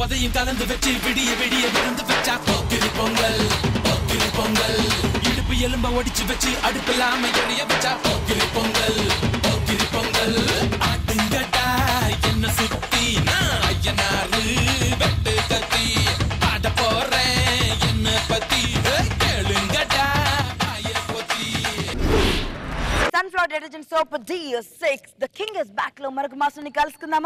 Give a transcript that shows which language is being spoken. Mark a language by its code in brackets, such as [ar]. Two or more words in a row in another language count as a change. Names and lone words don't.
[ta] உதையும் கலந்து வச்சு விடிய விடிய விழுந்து வச்சா போக்கிரி பொங்கல் போக்கிரி பொங்கல் இடுப்பு எலும்ப ஒடிச்சு வச்சு அடுப்பில்லாம எரிய வச்சா போக்கிரி பொங்கல் போக்கிரி பொங்கல் ஆட்டுங்கடா என்ன சுத்தி நான் ஐயனாரு வெட்டு கத்தி பாட போறேன் என்ன பத்தி கேளுங்கடா வாய பொத்தி. [te] సన్ఫ్లవర్ డిటర్జెంట్ సోప్ D6 ద కింగ్ ఇస్ బ్యాక్ లో మరొక మాస్టర్ ని కలుసుకుందామా.